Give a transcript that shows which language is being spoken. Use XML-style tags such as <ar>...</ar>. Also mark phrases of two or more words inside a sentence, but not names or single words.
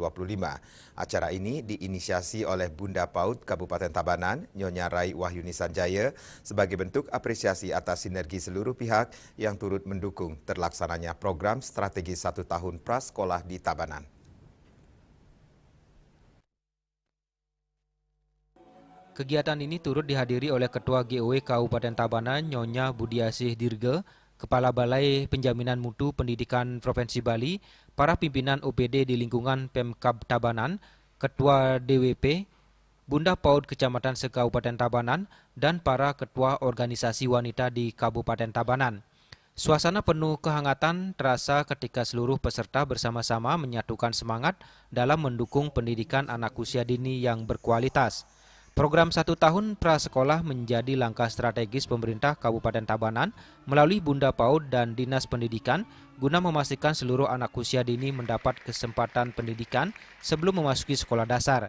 <id>Acara ini diinisiasi oleh Bunda PAUD Kabupaten Tabanan, Nyonya Rai Wahyuni Sanjaya, sebagai bentuk apresiasi atas sinergi seluruh pihak yang turut mendukung terlaksananya program strategi 1 tahun Prasekolah di Tabanan. Kegiatan ini turut dihadiri oleh Ketua GOW Kabupaten Tabanan, Nyonya Budiasih Dirge, Kepala Balai Penjaminan Mutu Pendidikan Provinsi Bali, para pimpinan OPD di lingkungan Pemkab Tabanan, Ketua DWP, Bunda PAUD Kecamatan se-Kabupaten Tabanan, dan para ketua organisasi wanita di Kabupaten Tabanan. Suasana penuh kehangatan terasa ketika seluruh peserta bersama-sama menyatukan semangat dalam mendukung pendidikan anak usia dini yang berkualitas. Program 1 tahun prasekolah menjadi langkah strategis pemerintah Kabupaten Tabanan melalui Bunda PAUD dan Dinas Pendidikan guna memastikan seluruh anak usia dini mendapat kesempatan pendidikan sebelum memasuki sekolah dasar.</id>